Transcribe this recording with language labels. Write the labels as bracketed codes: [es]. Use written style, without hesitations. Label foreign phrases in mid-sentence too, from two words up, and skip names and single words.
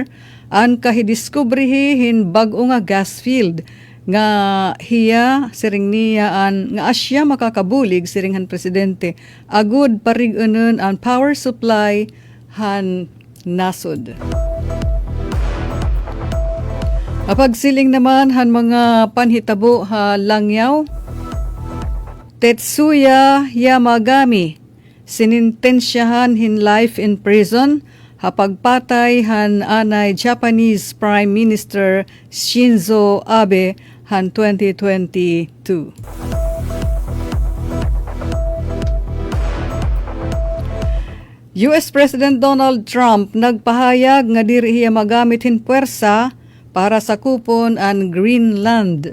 [war] ang kahidiskubrihin bag-o nga gas field nga hiya siring niyaan nga asya makakabulig siring han presidente agud parig-unon ang power supply han nasod. Apagsiling naman han mga panhitabo ha langyaw, Tetsuya Yamagami sinintensyahan hin [en] life in prison [war] ha pagpatay han anay [en] Japanese Prime Minister [war] Shinzo Abe han 2022. US President Donald Trump nagpahayag nga diri hiya magamit hin puwersa para sakupon ang Greenland.